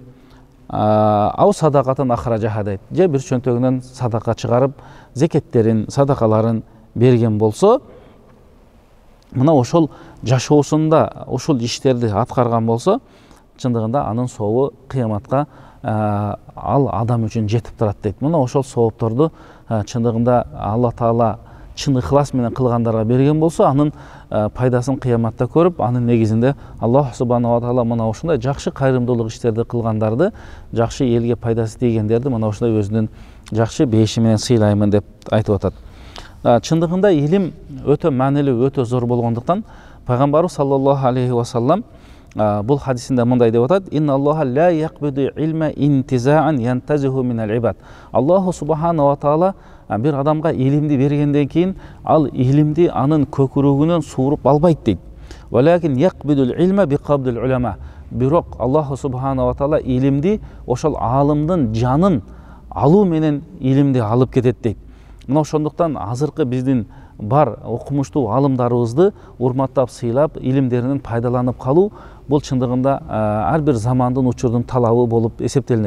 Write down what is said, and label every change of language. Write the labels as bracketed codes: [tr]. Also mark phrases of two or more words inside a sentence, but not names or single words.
[ar] "أو صدقة أخرجها" [ky] дейт. Же бир чөнтөгүнөн садака чыгарып, зекеттерин, садакаларын берген болсо, мына ошол жашоосунда ушул иштерди аткарган болсо, чындыгында анын сообу кыяматка ал адам үчүн жетип турат дейт. Мына ошол соопторду чындыгында Алла Таала чын ыхлас менен кылгандарга берген болсо, анын пайдасын кыяматта көрүп, анын негизинде Аллах [ar] سبحانه وتعالى [ky] мына ушундай жакшы кайрымдуулук иштерди кылгандарды, жакшы элге пайдасы тийгендерди мына ушундай өзүнүн жакшы бейиши менен сыйлаймын деп айтып атат. Чындыгында илим өтө маанилүү, өтө зор болгондуктан пайгамбарыбыз [ar] صلى الله عليه وسلم [ky] бул хадисинде мындай деп атат: [ar] "إن الله لا يقبض العلم انتزاعا ينتزعه من العباد." الله سبحانه وتعالى [ky] bir адамга илимди бергенден кийин ал илимди анын көкүрөгүнөн сууруп албайт дейт. [ar] ولكن يقبض العلم بقبض العلماء. [ky] Бирок [ar] الله سبحانه وتعالى [ky] илимди ошол алымдын жанын алуу менен илимди алып кетет дейт. Мына ошондуктан азыркы биздин бар окумуштуу алымдарыбызды урматтап, сыйлап, илимдеринен пайдаланып калуу бул чындыгында ар бир замандын учурдун талабы болуп эсептелинет.